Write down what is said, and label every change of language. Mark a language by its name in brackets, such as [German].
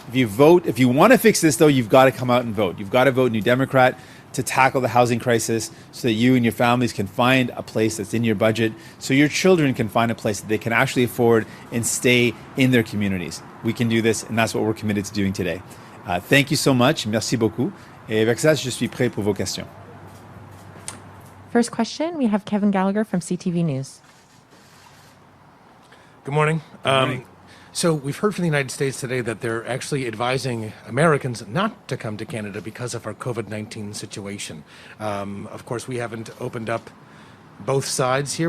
[English] If you want to fix this, though, you've got to come out and vote. You've got to vote New Democrat to tackle the housing crisis so that you and your families can find a place that's in your budget, so your children can find a place that they can actually afford and stay in their communities. We can do this, and that's what we're committed to doing today. Thank you so much. [French] Merci beaucoup. Et avec ça, je suis prêt pour vos questions. [English] First question, we have Kevin Gallagher from CTV News. Good morning. Good morning. So we've heard from the United States today that they're actually advising Americans not to come to Canada because of our COVID-19 situation. Of course, we haven't opened up both sides here.